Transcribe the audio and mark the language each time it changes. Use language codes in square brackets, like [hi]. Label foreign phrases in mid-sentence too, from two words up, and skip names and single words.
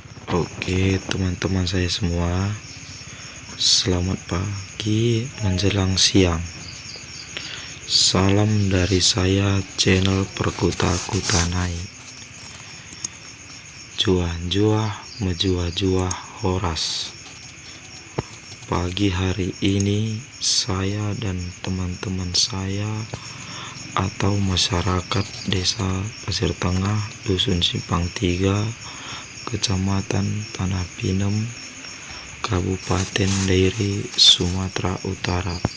[id] Oke, teman-teman saya semua, selamat pagi menjelang siang. Salam dari saya, channel Perkuta Kutanai. [btx] Juah-juah menjuah-juah horas. [id] Pagi hari ini saya dan teman-teman saya atau masyarakat Desa Pasir Tengah, Dusun Simpang 3, Kecamatan Tanah Pinem, Kabupaten Dairi, Sumatera Utara.